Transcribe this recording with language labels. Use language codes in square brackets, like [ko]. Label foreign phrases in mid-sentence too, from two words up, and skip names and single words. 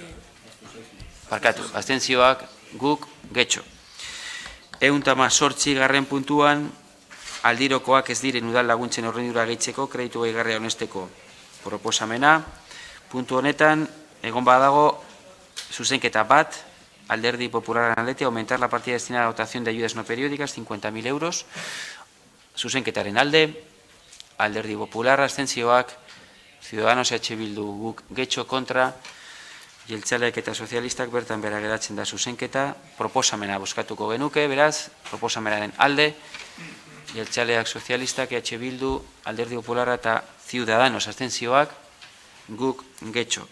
[eu] Barkatu, abstentzioak guk getxo. 118 garren puntuan, aldirokoak ez diren udal laguntzen horrendura gehitzeko, kreditu gehigarria honesteko proposamena. Puntu honetan, egon badago, zuzenketa bat, Alderdi Popularren aldetik, [es] aumentar la partida destinada a dotación de ayudas no periódicas, 50.000 euros. [eu] Zuzenketaren alde, Alderdi Popularra, abstentzioak, Ciudadanos, EH Bildu, guk getxo kontra, jeltzaleak eta sozialistak bertan bera geratzen da zuzenketa, proposamena bozkatuko genuke, beraz, proposamenaren alde, jeltzaleak sozialistak, EH Bildu, Alderdi Popularra eta Ciudadanos, abstentzioak, guk getxo.